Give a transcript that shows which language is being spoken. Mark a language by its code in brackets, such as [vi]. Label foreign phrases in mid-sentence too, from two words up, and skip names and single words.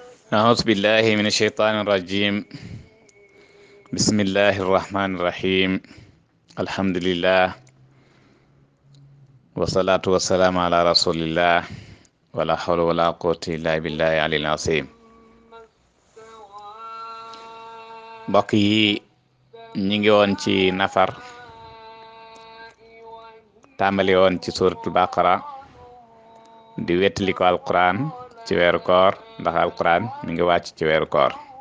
[ar] أعوذ بالله من الشيطان الرجيم. بسم الله الرحمن الرحيم. الحمد لله والصلاة والسلام على رسول الله ولا حول ولا قوة إلا بالله العلي العظيم. [wo] mbokk yi ñi ngi woon ci nafar tàmbali woon ci suratul baqara di wettali ko alquran ci weeru koor ndax alquran mi ngi wàcc ci weeru koor.